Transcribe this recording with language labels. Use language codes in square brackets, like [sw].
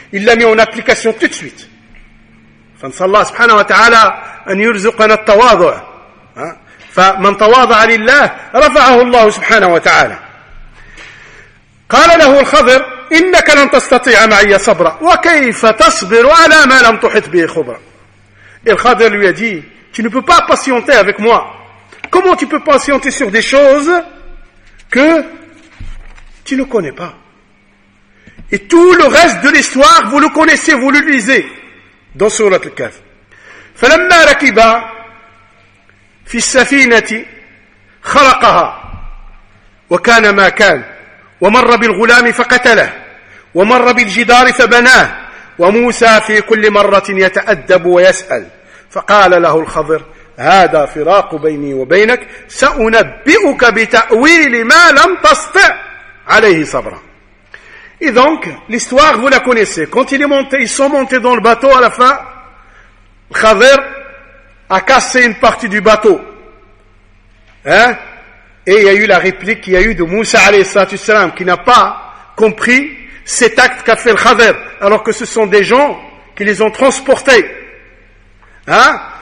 [fr] Il l'a mis en application tout de suite. [ar] فنسأل الله سبحانه وتعالى أن يرزقنا التواضع فمن تواضع لله رفعه الله سبحانه وتعالى قال له الخضر إنك لن تستطيع معي صبرا وكيف تصبر على ما لم تحط به خبرا الخضر [fr] lui a dit tu ne peux pas patienter avec moi, comment tu peux patienter sur des choses que tu ne connais pas et tout le reste de l'histoire vous le connaissez, vous le lisez dans sourate Al-Kahf. [ar] فلما ركب في السفينة خرقها وكان ما كان، ومر بالغلام فقتله، ومر بالجدار فبناه، وموسى في كل مرة يتأدب ويسأل. فقال له الخضر: هذا فراق بيني وبينك، سأنبئك بتأويل ما لم تستطع عليه صبرا. [fr] Et donc, l'histoire, vous la connaissez. Quand il est monté, ils sont montés dans le bateau à la fin, Khadr a cassé une partie du bateau. Hein? Et il y a eu la réplique qu'il y a eu de Moussa [ar] alayhi salam, [fr] qui n'a pas compris cet acte qu'a fait le Khadr, alors que ce sont des gens qui les ont transportés. Hein?